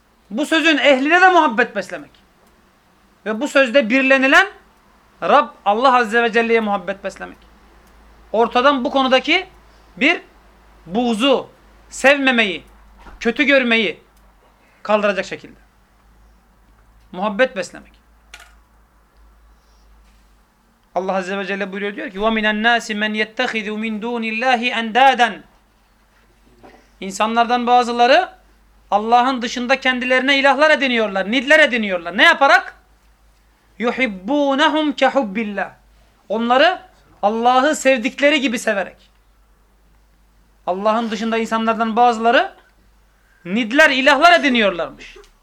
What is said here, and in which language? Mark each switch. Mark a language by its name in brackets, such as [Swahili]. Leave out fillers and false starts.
[Turkish] Bu sözün ehline de muhabbet beslemek. Ve bu sözde birlenilen Rab Allah Azze ve Celle'ye muhabbet beslemek. Ortadan bu konudaki bir buğzu, sevmemeyi, kötü görmeyi kaldıracak şekilde. Muhabbet beslemek. Allah Azze ve Celle buyuruyor, diyor ki [Arabic] وَمِنَ النَّاسِ مَنْ يَتَّخِذُ مِنْ دُونِ اللّٰهِ اَنْدَادًا. [Turkish] İnsanlardan bazıları Allah'ın dışında kendilerine ilahlar ediniyorlar, nidler ediniyorlar. Ne yaparak? [Arabic] يُحِبُّونَهُمْ كَحُبِّ اللّٰهِ. [Turkish] Onları Allah'ı sevdikleri gibi severek. Allah'ın dışında insanlardan bazıları nidler, ilahlar ediniyorlarmış.